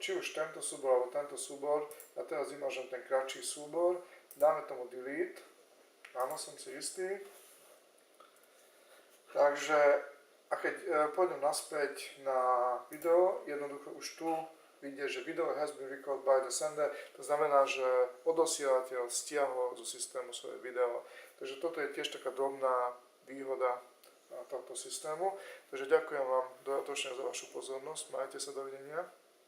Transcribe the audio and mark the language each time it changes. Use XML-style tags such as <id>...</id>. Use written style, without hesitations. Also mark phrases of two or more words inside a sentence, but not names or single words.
<sk>Či už tento súbor alebo tento súbor. Ja teraz vymažem ten kratší súbor. Dáme tomu delete. Áno, som si istý. Takže, a keď pôjdem naspäť na video, jednoducho už tu vidie, že</sk> <en>video has been recorded by the sender.</en> <sk>To znamená, že odosielateľ stiahol zo systému svoje video. Takže toto je tiež taká drobná výhoda tohto systému. Takže ďakujem vám dodatočne za vašu pozornosť. Majte sa, dovidenia.</sk>